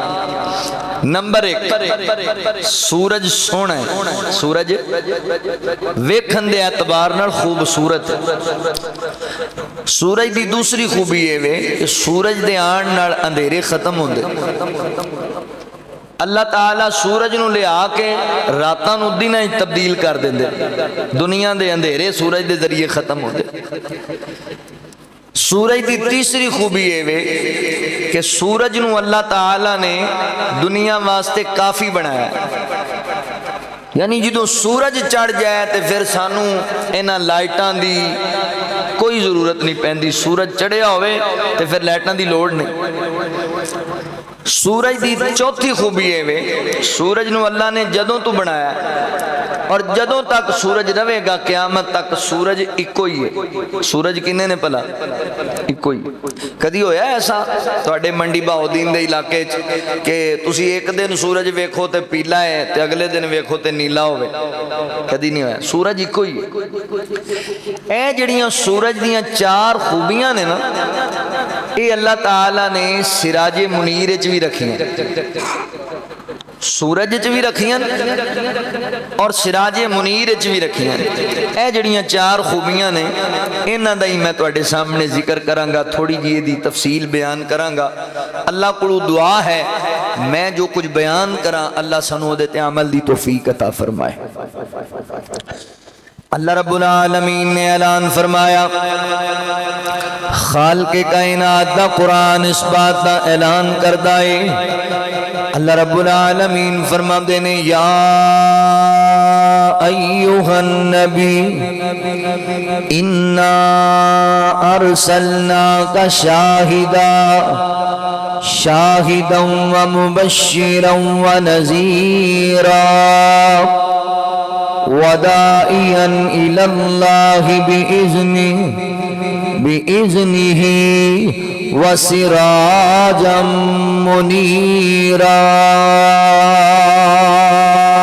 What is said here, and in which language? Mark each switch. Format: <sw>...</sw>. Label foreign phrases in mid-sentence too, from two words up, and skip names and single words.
<pa>نمبر ایک، سورج سونا ہے، سورج ویکھن دے اعتبار نال خوبصورت ہے۔ سورج دی دوسری خوبی یہ وے کہ سورج دے آن نال اندھیرے ختم ہوندے۔ اللہ تعالیٰ سورج نو لے آ کے راتاں نو دناں وچ تبدیل کر دیندے، دنیا دے اندھیرے سورج دے ذریعے ختم ہوندے۔ سورج دی تیسری خوبی یہ وے کہ سورج نو اللہ تعالیٰ نے دنیا واسطے کافی بنایا ہے، یعنی جدوں سورج چڑھ جائے تے پھر سانو انہاں لائٹاں دی کوئی ضرورت نہیں پیندی، سورج چڑھیا ہوئے تے پھر لائٹاں دی لوڑ نہیں۔ سورج دی چوتھی خوبی ہے وے سورج نو اللہ نے جدوں تو بنایا اور جدوں تک سورج رہے گا قیامت تک سورج ایکو ہی ہے۔ سورج کنے نے پلا ایکو ہی۔ کدی ہویا ایسا تواڈے منڈی بہاؤدین دے علاقے کہ تسی ایک دن سورج ویکھو تے پیلا ہے تے اگلے دن ویکھو تے نیلا ہوئے؟ کدی نہیں ہویا، سورج ایکو ہی ہے۔ اے جڑیاں سورج دیاں چار خوبیاں نے نا، اے اللہ تعالیٰ نے</pa> <ar>سراج منیر</ar> <pa>وچ بھی رکھی ہیں، سورج وچ بھی رکھی ہیں اور</pa> <ar>سراج منیر</ar> <pa>وچ بھی رکھی ہیں۔ اے جڑیاں چار خوبیاں نے انہاں دا ہی میں تواڈے سامنے ذکر کراں گا، تھوڑی جی دی تفصیل بیان کراں گا۔ اللہ کو دعا ہے میں جو کچھ بیان کراں اللہ سانو دے تے عمل دی توفیق عطا فرمائے۔</pa> <ar>اللہ رب العالمین</ar> <pa>نے اعلان فرمایا، خالق کائنات دا قرآن اس بات دا اعلان کردا ہے۔</pa> <ar>اللہ رب العالمین</ar> <pa>فرماندے نے، یا</pa> <ar>ایھا النبی انا ارسلناک شاہدا شاہدا ومبشرا ونذیرا وداعیا الی اللہ بإذنہ وسراجا منیرا۔</ar>